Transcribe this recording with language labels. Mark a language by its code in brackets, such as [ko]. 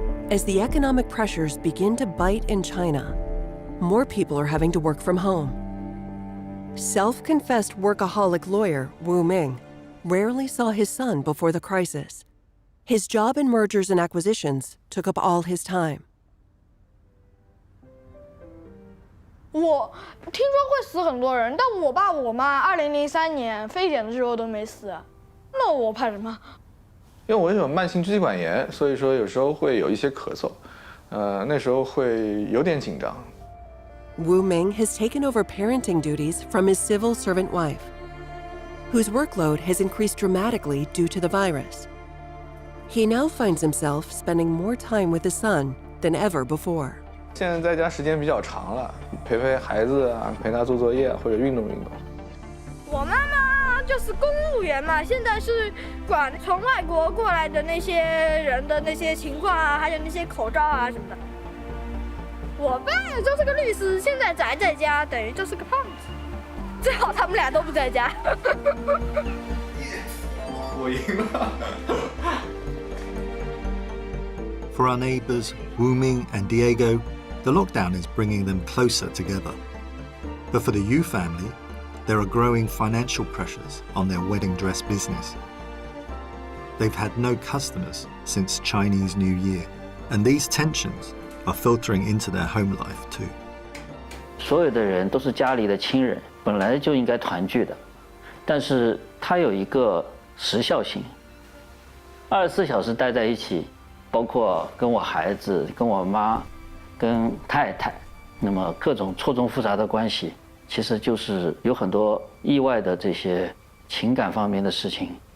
[en] As the economic pressures begin to bite in China, more people are having to work from home. Self-confessed workaholic lawyer Wu Ming rarely saw his son before the crisis. His job in mergers and acquisitions took up all his time. [zh] 我听说会死很多人，但我爸我妈2003年非典的时候都没死，那我怕什么？因为我有慢性支气管炎，所以说有时候会有一些咳嗽，那时候会有点紧张。 [en] Wu Ming has taken over parenting duties from his civil servant wife, whose workload has increased dramatically due to the virus. He now finds himself spending more time with his son than ever before. [zh] 现在在家时间比较长了，陪陪孩子啊，陪他做作业或者运动运动。我妈妈就是公务员嘛，现在是管从外国过来的那些人的那些情况啊，还有那些口罩啊什么的。我爸就是个律师，现在宅在家，等于就是个胖子。最好他们俩都不在家。我赢了。 [en] For our neighbours, Wu Ming and Diego, the lockdown is bringing them closer together. But for the Yu family, there are growing financial pressures on their wedding dress business. They've had no customers since Chinese New Year, and these tensions are filtering into their home life too. [zh] 所有的人都是家里的亲人，本来就应该团聚的，但是它有一个时效性，24小时待在一起，包括跟我孩子、跟我妈、跟太太，那么各种错综复杂的关系，其实就是有很多意外的这些情感方面的事情，